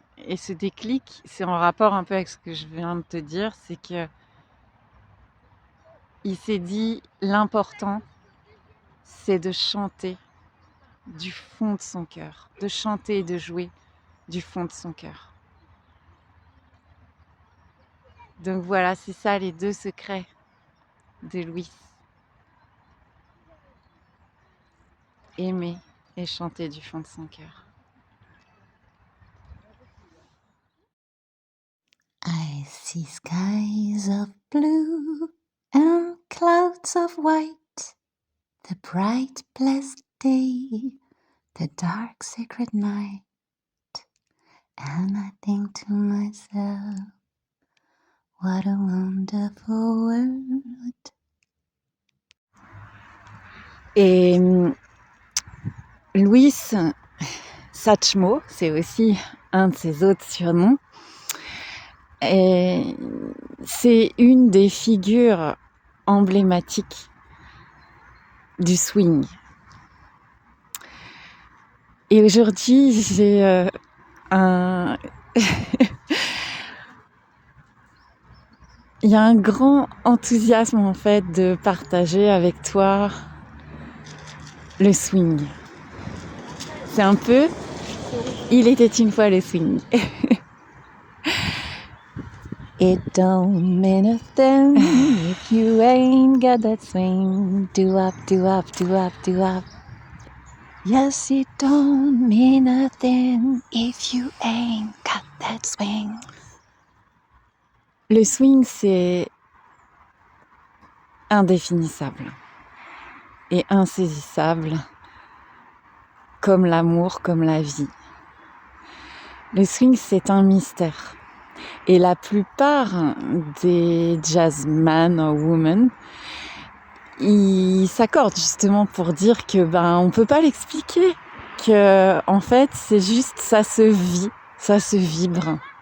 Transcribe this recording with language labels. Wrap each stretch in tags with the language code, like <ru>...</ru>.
<fr>Et ce déclic, c'est en rapport un peu avec ce que je viens de te dire, c'est que il s'est dit l'important, c'est de chanter du fond de son cœur, de chanter et de jouer du fond de son cœur. Donc voilà, c'est ça les 2 secrets de Louis. Aimer et chanter du fond de son cœur.</fr> <en>I see skies of blue and clouds of white, the bright blessed day, the dark sacred night, and I think to myself, what a wonderful world.</en> <fr>Et Louis Satchmo, c'est aussi un de ses autres surnoms, et c'est une des figures emblématiques du swing. Et aujourd'hui, j'ai un... Il y a un grand enthousiasme en fait de partager avec toi le swing. C'est un peu il était une fois le swing.</fr> <en>It don't mean a thing if you ain't got that swing. Do up, do up, do up, do up. Yes, it don't mean a thing if you ain't got that swing.</en> <fr>Le swing, c'est indéfinissable et insaisissable, comme l'amour, comme la vie. Le swing, c'est un mystère. Et la plupart des jazzman ou women, ils s'accordent justement pour dire que on peut pas l'expliquer, que en fait c'est juste ça se vit, ça se vibre.</fr>